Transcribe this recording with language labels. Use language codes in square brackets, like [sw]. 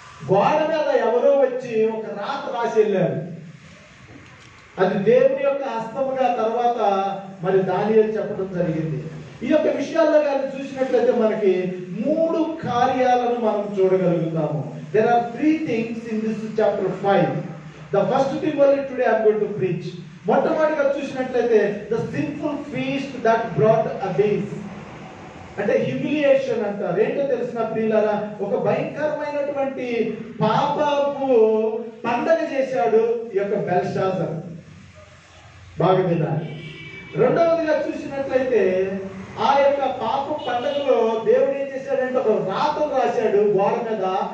[te] గోడ మీద ఎవరో వచ్చి ఒక రాత రాసి వెళ్ళారు. అది దేవుని యొక్క హస్తముగా తర్వాత మరి దానియేలు చెప్పడం జరిగింది. ఈ యొక్క విషయాల్లో కానీ చూసినట్లయితే మనకి 3 కార్యాలను మనం చూడగలుగుతాము. [en] There are 3 things in this chapter 5. The first thing only today I am going to preach. [te] మొట్టమొదటిగా చూసినట్లయితే [en] the sinful feast that brought abyss. [te] అంటే హ్యూమిలియేషన్ అంటారు. ఏంటో తెలిసిన ప్రియులారా, ఒక భయంకరమైనటువంటి పాపపు పండగ చేశాడు ఈ యొక్క బెల్షాజర్. బాగా వినాలి. రెండవదిగా చూసినట్లయితే ఆ యొక్క పాప పండగలో దేవుడు ఏం చేశాడంటే ఒక రాతను రాశాడు గోడ మీద.